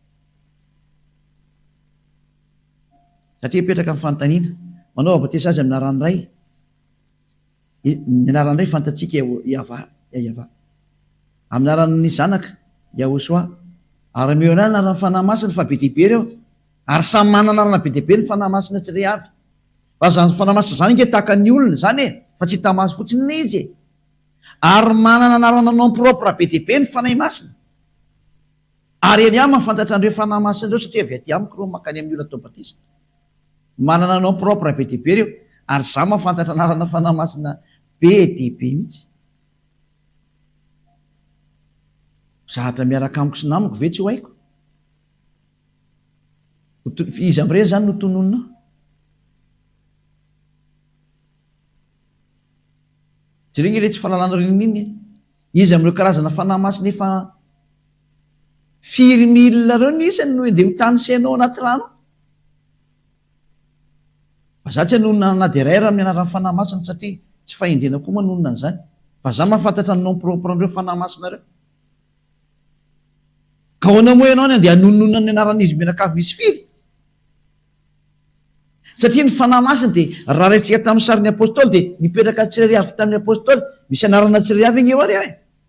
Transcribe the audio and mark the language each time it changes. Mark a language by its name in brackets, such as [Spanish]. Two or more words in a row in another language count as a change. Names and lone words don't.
[Malagasy] Satria petraka amin'ny fanontaniana, manao batisa azy amin'ny anaran'ny Ray, ny anaran'ny Ray fantatsika Iava, amin'ny anaran'ny Zanaka Yahosoa, ary meo ana anaran'ny fanahy masina fa be dehibe reo, ary samy manana anarana be dehibe ny fanahy masina tsiray avy. Fa zany fanahy masina zany nge tahaka ny olona zany e, fa tsy tamaso fotsiny ny izy e. Ary manana anarana [French] nom propre [Malagasy] be dehibe ny fanahy masina. Ary eny ihany mahafantatra andreo fanahy masina reo, satria avy aty amiko reo makany amin'ny olona atao batisa. Manana [French] nom propre [Malagasy] be dehibe reo, ary za mahafantatra anarana fanahy masina be dehibe mihitsy. Zahatra miaraka amiko sy namiko ve tsy ho haiko? Izy am'ireny zany no tononona. Tsy reny le tsy fahalalana rininy, izy am'ireo karazana fanahy masina efa 4 000 reo ny isany no de ho tanisenao anaty rano. Fa za tsy hanonona na de ray raha amin'ny anaran'ny fanahy masina, satria tsy fahendrena koa manonona an'izany. Fa za mahafantatra ny [French] nom propre [Malagasy] andreo fanahy masina reo. Ka hoana moa ianao de hanonona ny anaran'izy menakavy misy firy. Satria ny fanahy masina de raha raintsika tamin'ny sarin'ny apôstôly de nipetraka tsirairay avy tamin'ny apôstôly, misy anarana tsirairay avy iny eo ary e.